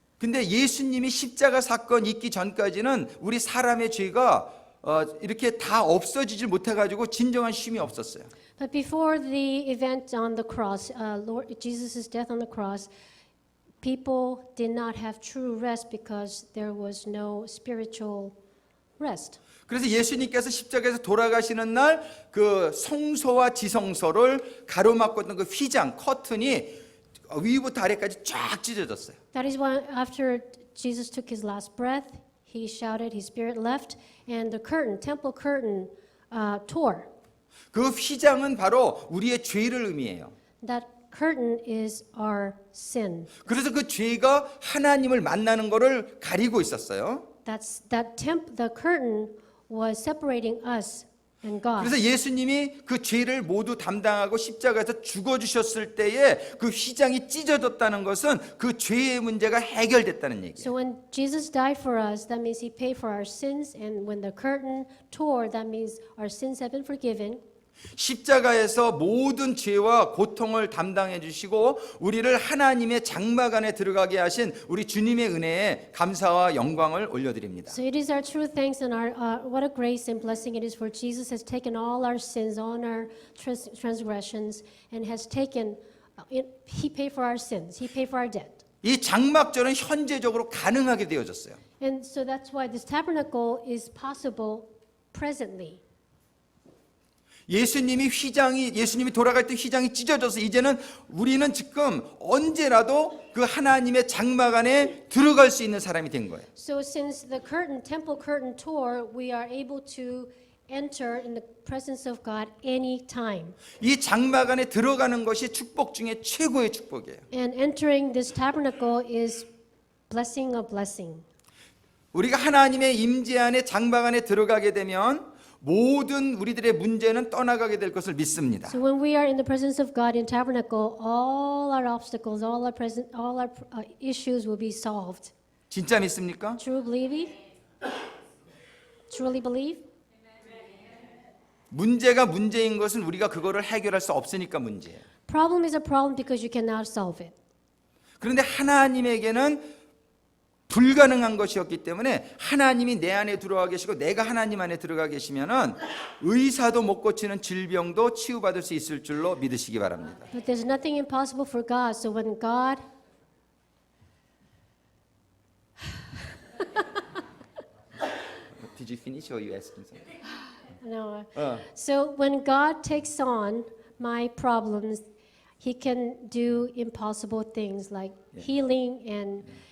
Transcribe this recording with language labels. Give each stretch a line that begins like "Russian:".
Korean: 근데 예수님이 십자가 사건 있기 전까지는 우리 사람의 죄가 이렇게 다 없어지질 못해가지고 진정한 쉼이 없었어요.
English: But before the event on the cross, Lord Jesus' death on the cross, people did not have true rest because there was no spiritual rest.
Korean: 그래서 예수님께서 십자가에서 돌아가시는 날 그 성소와 지성소를 가로막고 있던 그 휘장, 커튼이 위부터 아래까지 쫙 찢어졌어요.
English: That is why after Jesus took his last breath, he shouted, his spirit left, and the curtain, temple curtain, tore.
Korean: 그 휘장은 바로 우리의 죄를 의미해요.
English: That curtain is our sin.
Korean: 그래서 그 죄가 하나님을 만나는 것을 가리고 있었어요.
English: The curtain was separating us and God.
Korean: 그래서 예수님이 그 죄를 모두 담당하고 십자가에서 죽어주셨을 때에 그 휘장이 찢어졌다는 것은 그 죄의 문제가 해결됐다는 얘기예요.
English: So when Jesus died for us, that means he paid for our sins, and when the curtain tore, that means our sins have been forgiven.
Korean: 십자가에서 모든 죄와 고통을 담당해 주시고 우리를 하나님의 장막 안에 들어가게 하신 우리 주님의 은혜에 감사와 영광을 올려드립니다.
English: So it is our true thanks and our what a grace and blessing it is for Jesus has taken all our sins, all our transgressions, and has taken. He paid for our sins. He paid for our debt.
Korean: 이 장막절은 현재적으로 가능하게 되어졌어요.
English: And so that's why this tabernacle is possible presently.
Korean: 예수님이 돌아갈 때 휘장이 찢어져서 이제는 우리는 지금 언제라도 그 하나님의 장막 안에 들어갈 수 있는 사람이 된 거예요.
English: So since the temple curtain tore, we are able to enter in the presence of God anytime.
Korean: 이 장막 안에 들어가는 것이 축복 중에 최고의 축복이에요.
English: And entering this tabernacle is blessing of blessing.
Korean: 우리가 하나님의 임재 안에 장막 안에 들어가게 되면 모든 우리들의 문제는 떠나가게 될 것을 믿습니다.
English: So when we are in the presence of God in tabernacle, all our obstacles, all our issues will be solved.
Korean: 진짜 믿습니까?
English: Truly believe? Truly believe?
Korean: 문제가 문제인 것은 우리가 그거를 해결할 수 없으니까 문제예요.
English: Problem is a problem because you cannot solve it.
Korean: 그런데 하나님에게는 불가능한 것이었기 때문에 하나님이 내 안에 들어와 계시고 내가 하나님 안에 들어가 계시면은 의사도 못 고치는 질병도 치유받을 수 있을 줄로 믿으시기 바랍니다.
English: But there's nothing impossible for God. So when God Did you finish or you asking something? No. So when God takes on my problems, He can do impossible things like healing and